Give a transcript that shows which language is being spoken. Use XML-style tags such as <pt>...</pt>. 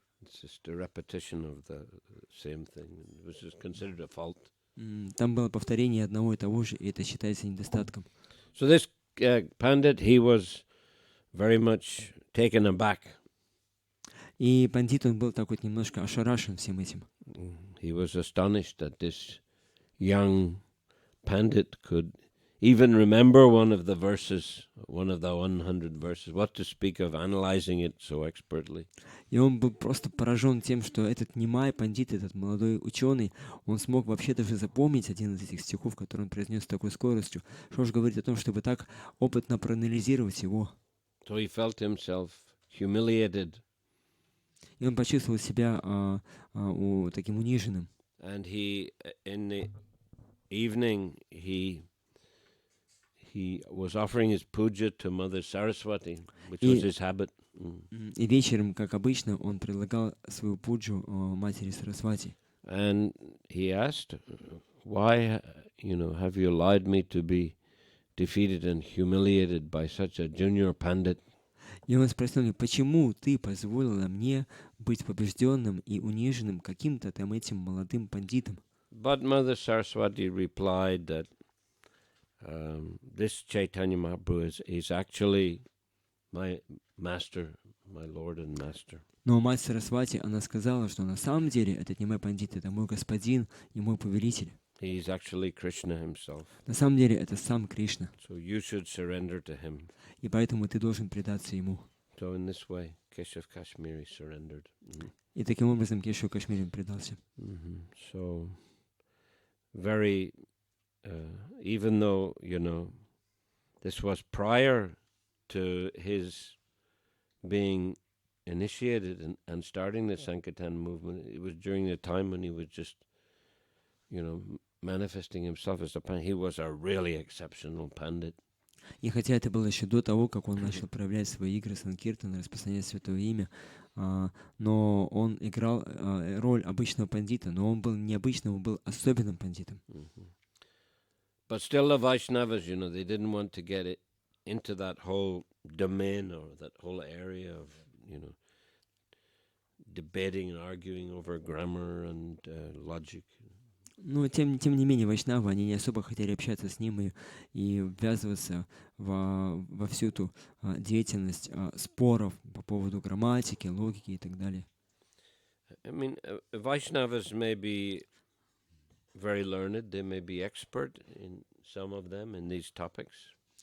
<en>It's just a repetition of the same thing, which is considered a fault.</en> <ru>Там было повторение одного и того же, и это считается недостатком.</ru> <en>So this Pandit, he was very much taken aback.</en> <ru>И пандит, он был так вот немножко ошарашен всем этим.</ru> <en>He was astonished that this young Pandit could even remember one of the verses, one of the 100 verses. What to speak of analyzing it so expertly.</en> <ru>И он был просто поражен тем, что этот Нимай Пандит, этот молодой ученый, он смог вообще даже запомнить один из этих стихов, который он произнес с такой скоростью. Что же говорить о том, чтобы так опытно проанализировать его.</ru> <en>So he felt himself humiliated.</en> <ru>И он почувствовал себя таким униженным.</ru> <en>And he, in the evening, he was offering his puja to Mother Saraswati, which was his habit.</en> <ru>И вечером, как обычно, он предлагал свою пуджу матери Сарасвати.</ru> <en>And he asked, why, have you allowed me to be defeated and humiliated by such a junior pandit?</en> <ru>И он спросил, почему ты позволила мне быть побежденным и униженным каким-то там этим молодым пандитом?</ru> <en>But Mother Saraswati replied that this Chaitanya Mahaprabhu is actually my master, my Lord and master.</en> <ru>Но мать Сарасвати, она сказала, что на самом деле этот не мой пандит, это мой господин и мой повелитель.</ru> <en>He is actually Krishna himself.</en> <ru>На самом деле это сам Кришна.</ru> <en>So you should surrender to him.</en> <ru>И поэтому ты должен предаться ему.</ru> <en>So in this way, Keshav Kashmiri surrendered.</en> <ru>И таким образом Кешава Кашмири предался.</ru> <en>So very, even though, this was prior to his being initiated and starting the Sankirtan movement, it was during the time when he was just, manifesting himself as a pandit. He was a really exceptional pandit.</en> <ru>И хотя это было еще до того, как он начал проявлять свои игры санкиртана, распространять святое имя, но он играл роль обычного пандита, но он был необычным, он был особенным пандитом.</ru> <en>But still the Vaishnavas, they didn't want to get it into that whole domain or that whole area of, debating and arguing over grammar and logic.</en> <ru>Но тем не менее, вайшнавы, они не особо хотели общаться с ним и ввязываться во всю эту деятельность споров по поводу грамматики, логики и так далее.</ru> <en>I mean, Vaishnavas may be very learned, they may be expert in some of them in these topics.</en>